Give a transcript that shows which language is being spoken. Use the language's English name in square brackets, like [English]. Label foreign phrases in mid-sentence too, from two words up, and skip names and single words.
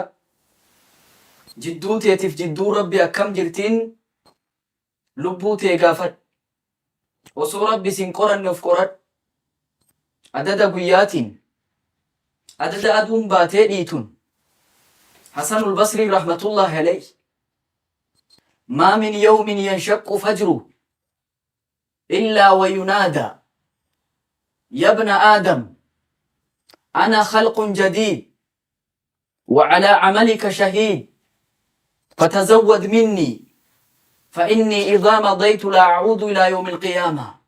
[Oromo] Jidduu teetiif jidduu rabbi akkam jirtiin lubbuu tee gaafadhu. Osoo rabbi sin qoranne of qoradhu. Adada guyyaatiin adada aduun baatee dhiitun Hasanul Basrii [Arabic] رحمة الله عليه ما من يوم ينشق فجره إلا وينادى يا ابن آدم أنا خلق جديد وعلى عملك شهيد فتزود مني فإني إذا مضيت لا أعود إلى يوم القيامة.